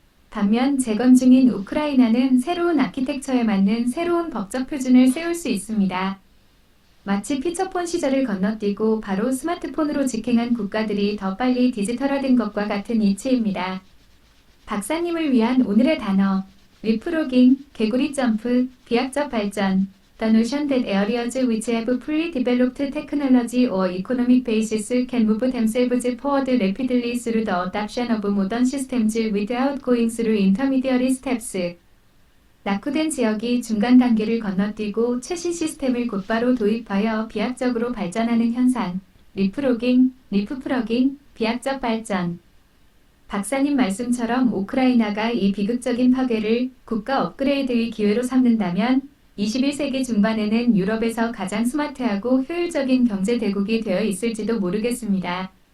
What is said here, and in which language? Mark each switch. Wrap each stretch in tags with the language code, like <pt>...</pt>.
<ko>반면 재건 중인 우크라이나는 새로운 아키텍처에 맞는 새로운 법적 표준을 세울 수 있습니다. 마치 피처폰 시절을 건너뛰고 바로 스마트폰으로 직행한 국가들이 더 빨리 디지털화된 것과 같은 이치입니다. 박사님을 위한 오늘의 단어. 리프로깅, 개구리 점프, 비약적 발전.</ko> <en>The notion that areas which have fully developed technology or economic basis can move themselves forward rapidly through the adoption of modern systems without going through intermediary steps.</en> <ko>낙후된 지역이 중간 단계를 건너뛰고 최신 시스템을 곧바로 도입하여 비약적으로 발전하는 현상. 리프로깅, 리프플러깅, 비약적 발전. 박사님 말씀처럼 우크라이나가 이 비극적인 파괴를 국가 업그레이드의 기회로 삼는다면 21세기 중반에는 유럽에서 가장 스마트하고 효율적인 경제 대국이 되어 있을지도 모르겠습니다.</ko>